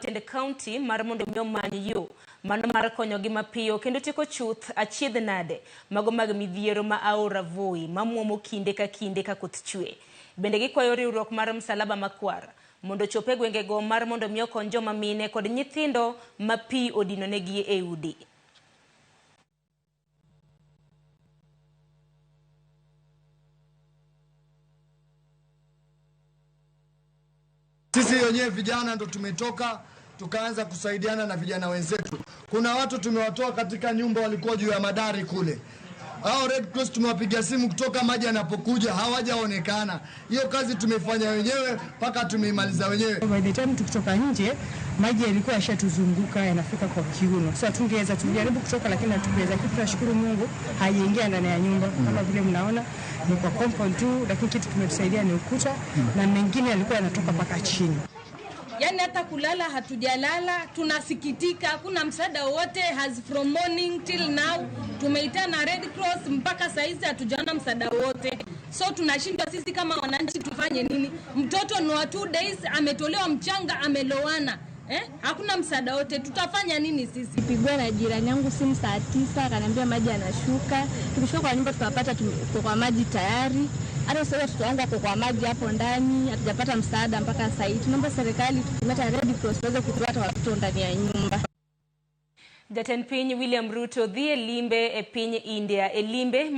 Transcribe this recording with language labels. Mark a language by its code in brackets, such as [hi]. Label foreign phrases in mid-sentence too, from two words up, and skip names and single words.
[luo] jatend county mar mondo mi omany yo mano mar konyogi mapiyo kendo tieko chuth achiedh nade mago mag midhiero ma Oula Voi mamuomo kinde ka kinde ka koth chwe. Bende gikwayo riwruok mar msalaba makwar mondo chope gwenge go mar mondo mi okony joma mine kod nyithindo ma pi odino negi e udi. [sw] Sisi wenyewe vijana ndo tumetoka tukaanza kusaidiana na vijana wenzetu. Kuna watu tumewatoa katika nyumba walikuwa juu ya madari kule. Hao Red Cross tumewapigia simu kutoka maji yanapokuja hawajaonekana. Hiyo kazi tumefanya wenyewe mpaka tumeimaliza wenyewe. [en] By the time [sw] tukitoka nje maji yalikuwa yashatuzunguka yanafika kwa kiuno. So tungeweza tujaribu kutoka lakini hatukuweza. Tunashukuru Mungu haiingia ndani ya nyumba kama vile mnaona ni kwa compound tu, lakini kitu kimetusaidia ni ukuta na mengine yalikuwa yanatoka mpaka chini. Yani hata kulala hatujalala, tunasikitika, hakuna msaada wote [en] has from morning till now. [sw] Tumeitana Red Cross mpaka saizi hatujaona msaada wote. So tunashindwa sisi kama wananchi tufanye nini? Mtoto ni wa 2 days ametolewa mchanga amelowana. Hakuna msaada wote, tutafanya nini sisi? Pigwa na jirani yangu simu saa 9 akaniambia maji yanashuka. Tukishuka kwa nyumba tukapata kwa maji tayari. Hata sasa tutaanza kwa maji hapo ndani, hatujapata msaada mpaka sasa hivi. Tunaomba serikali tutumete Red Cross waweze kutuata watoto ndani ya nyumba. [luo] Jatend piny William Ruto dhi e limbe e piny India. E limbe